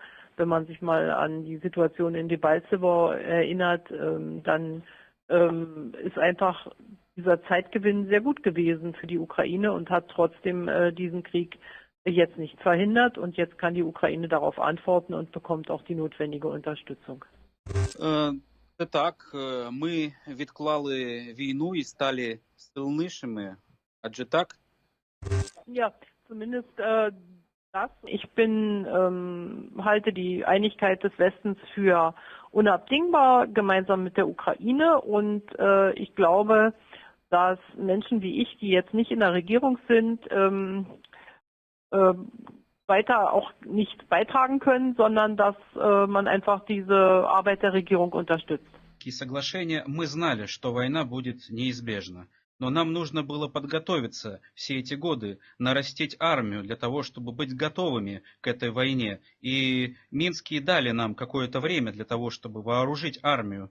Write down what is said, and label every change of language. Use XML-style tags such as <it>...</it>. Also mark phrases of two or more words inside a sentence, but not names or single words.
<de>Wenn man sich mal an die Situation in Debaltsevo erinnert, dann ist einfach dieser Zeitgewinn sehr gut gewesen für die Ukraine und hat trotzdem diesen Krieg jetzt nicht verhindert. Und jetzt kann die Ukraine darauf antworten und bekommt auch die notwendige Unterstützung.</de> <uk>Так, ми відклали війну і стали сильнішими, адже так?</uk> <de>Ja, zumindest das. Ich halte die Einigkeit des Westens für unabdingbar, gemeinsam mit der Ukraine. Und ich glaube, dass Menschen wie ich, die jetzt nicht in der Regierung sind, weiter auch nicht beitragen können, sondern dass man einfach diese Arbeit der Regierung unterstützt.</de> <ru>И соглашение, мы знали, что война будет неизбежна. Но нам нужно было подготовиться все эти годы, нарастить армию для того, чтобы быть готовыми к этой войне. И Минские дали нам какое-то время для того, чтобы вооружить армию.</ru>